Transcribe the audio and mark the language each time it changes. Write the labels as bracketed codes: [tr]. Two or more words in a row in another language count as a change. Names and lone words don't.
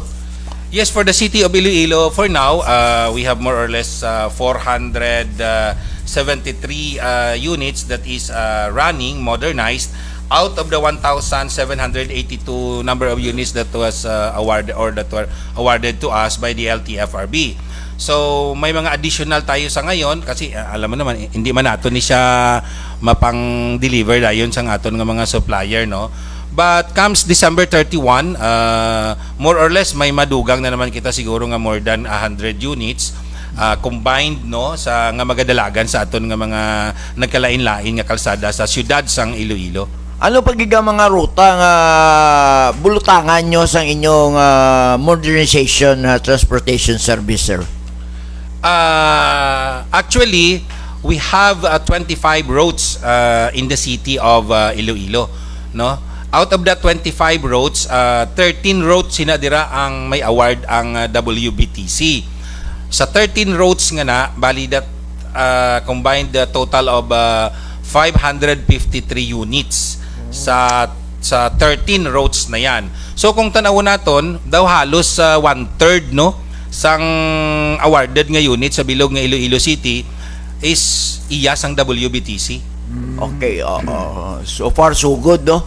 [en] Yes, for the city of Iloilo, for now, we have more or less 473 units that is running, modernized, out of the 1,782 number of units that was awarded or that were awarded to us by the LTFRB. [hil] So, may mga additional tayo [tl] sa ngayon kasi alam mo naman, [hil] hindi man nato ni siya mapang-deliver dayon sa aton nga mga supplier, no? [en] But comes December 31, more or less [hil] may madugang na naman kita siguro nga [en] more than 100 units combined, [hil] no, sa nga magadalagan sa aton nga mga nagkalain-lain nga kalsada sa siyudad sang Iloilo. Ano pagiga mga ruta nga bulutangan nyo sa inyong modernization transportation service, sir? [en] Actually, we have 25 roads in the city of Iloilo, no? Out of that 25 roads, 13 roads [hil] sinadira ang may award ang WBTC. Sa 13 roads nga na, bali [en] that combined the total of 553 units [hil] sa 13 roads na yan. So kung tanaw naton, daw halos 1/3, no, sang awarded nga unit sa bilog nga Iloilo City is iyas ang WBTC. [en] Okay, so far so good, no?